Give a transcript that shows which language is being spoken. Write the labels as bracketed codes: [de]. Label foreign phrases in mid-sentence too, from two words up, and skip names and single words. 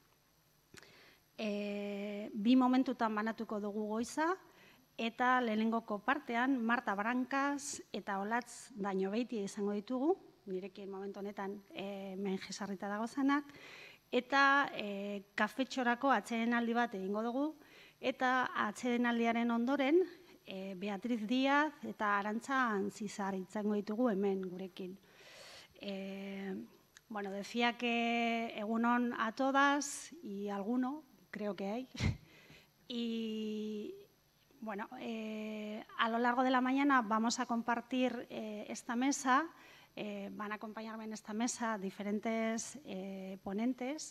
[eu] 2 momentutan banatuko dugu goiza, eta lehenengoko partean Marta Brancas eta Olatz Dañobeitia izango ditugu, nirekin momentu honetan hemen jesarrita dago zanak, eta kafetxorako atsedenaldi bat egingo dugu, eta atsedenaldiaren ondoren Beatriz Díaz eta Arantza Antzizar izango ditugu hemen gurekin. [es] Bueno, decía que egunon a todas y alguno, creo que hay. Y bueno, a lo largo de la mañana vamos a compartir esta mesa. Van a acompañarme en esta mesa diferentes ponentes.